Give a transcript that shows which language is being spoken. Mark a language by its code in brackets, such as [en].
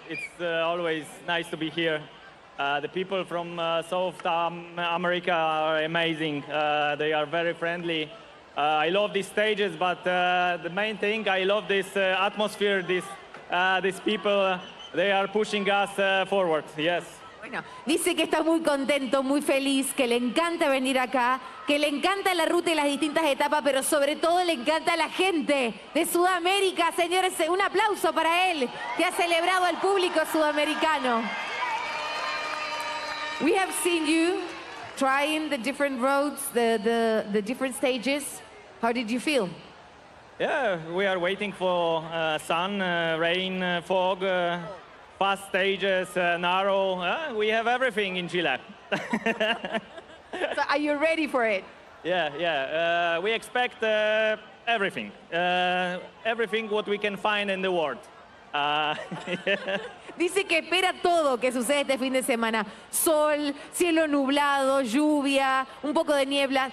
[en] It's always nice to be here. The people from South America are amazing. They are very friendly. I love these stages, but the main thing, I love this atmosphere, these people, they are pushing us forward, yes. [es] Bueno, dice que está muy contento, muy feliz, que le encanta venir acá, que le encanta la ruta y las distintas etapas, pero sobre todo le encanta la gente de Sudamérica. Señores, un aplauso para él, que ha celebrado al público sudamericano. [en] We have seen you trying the different roads, the different stages. How did you feel? Yeah, we are waiting for sun, rain, fog, fast stages, narrow. We have everything in Chile. So are you ready for it? Yeah. We expect everything. Everything what we can find in the world. [es] Dice que espera todo que sucede este fin de semana. Sol, cielo nublado, lluvia, un poco de niebla.